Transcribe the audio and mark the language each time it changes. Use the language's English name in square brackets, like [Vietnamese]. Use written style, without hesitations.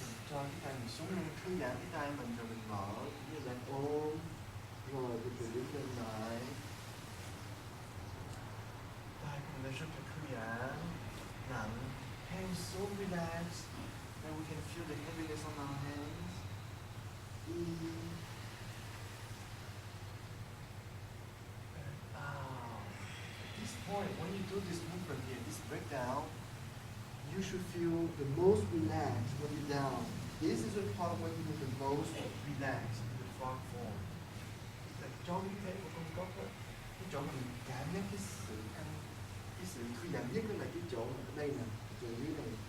[Vietnamese] Cho cái tay mình xuống luôn. Thư giãn cái tay mình rồi mình mở. Như là ôm. Rồi từ từ đứng lên lại. Tay của mình rất là thư giãn. Nặng. [English] Hands so relaxed. And we can feel the heaviness on our hands. In. And out. At this point, when you do this movement here, this breakdown, you should feel the most relaxed when you're down. This is the part when you feel the most relaxed in the frog form. [Vietnamese] Là cho cái thể của con cóc đó, cái chỗ mình cảm giác cái sự thư giãn nhất đó là cái chỗ ở đây nè, chỗ dưới này.